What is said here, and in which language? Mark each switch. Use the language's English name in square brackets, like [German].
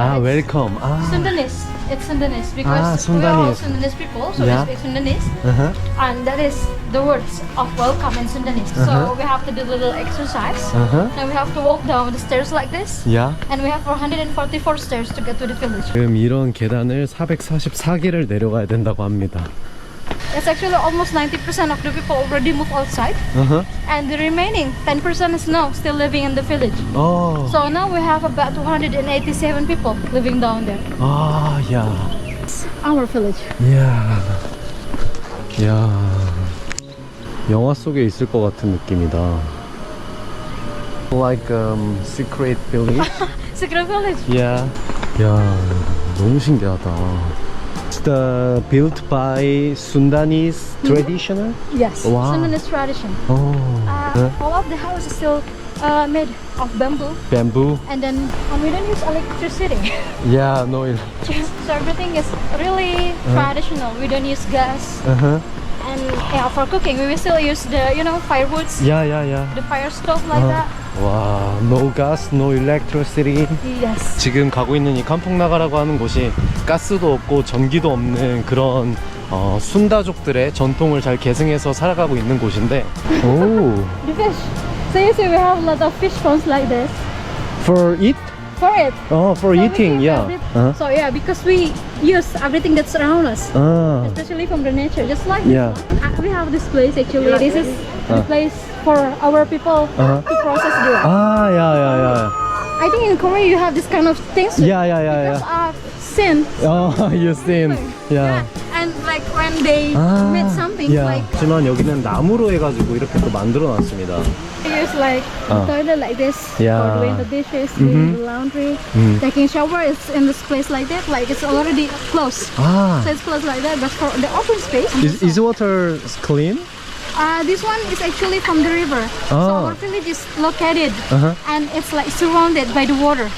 [English] welcome. Sundanese. It's Sundanese because we are all Sundanese. Sundanese people, so Yeah. we speak Sundanese, and that is the words of welcome in Sundanese. So we have to do a little exercise, and we have to walk down the stairs like this, Yeah. and we have 444 stairs to get to the village. [Korean] 지금 이런 계단을 444개를 내려가야 된다고 합니다. [English] It's actually almost 90% of the people already moved outside, and the remaining 10% is now still living in the village. Oh. So now we have about 287 people living down there. [Korean] 야. [English] It's our village. [Korean] 야. 영화 속에 있을 것 같은 느낌이다. [English] Like secret village. Secret village. [Korean] Yeah. 야, 너무 신기하다. [English] It's built by Sundanese traditional. Yes. Wow. Sundanese tradition. Oh. All of the house is still made of bamboo, Bamboo. and then we don't use electricity. Yeah, no. So everything is really traditional. We don't use gas, and for cooking we will still use the firewoods, Yeah. the fire stove like that. 와, no gas, no electricity. Yes. [Korean] 지금 가고 있는 이 캄퐁나가라고 하는 곳이 가스도 없고 전기도 없는 그런 순다족들의 전통을 잘 계승해서 살아가고 있는 곳인데. 오. [English] The fish. So you see we have a lot of fish ponds like this. For eat? For it. Oh, for So we eating, keep yeah. everything- So yeah, because we use everything that's around us, especially from the nature, just like Yeah. this one. We have this place actually. This is the place for our people to process the. [Korean] 야. [English] I think in Korea you have this kind of things. Yeah. Because I've seen. Oh, you seen. Yeah. And like when they made something like [Korean] 하지만 여기는 나무로 해가지고 이렇게 또 만들어 놨습니다. [English] they use like toilet like this Yeah. for doing the dishes, doing the laundry, taking shower is in this place like that. Like it's already closed. So it's closed like that. But for the open space, Is water clean? this one is actually from the river. So our village is located and it's like surrounded by the water.